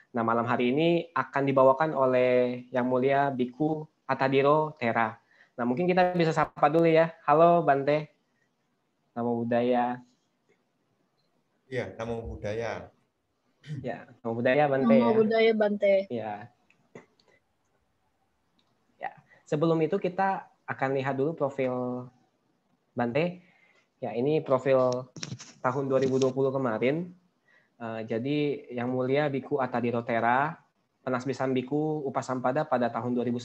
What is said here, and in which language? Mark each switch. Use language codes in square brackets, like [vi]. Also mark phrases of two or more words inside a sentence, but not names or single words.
[id] Nah, malam hari ini akan dibawakan oleh Yang Mulia Biku Atadiro Tera. Nah, mungkin kita bisa sapa dulu ya. Halo Bante, [pi] Namo Buddhaya. Iya, Namo Buddhaya. Ya, Namo Buddhaya Bante Namo [id] ya. [pi] Buddhaya Bante. [id] Ya. Ya, sebelum itu kita akan lihat dulu profil Bante. Ya, ini profil tahun 2020 kemarin. Jadi Yang Mulia Biku Atadiro Tera, penasbisan Biku Upasampada pada tahun 2009.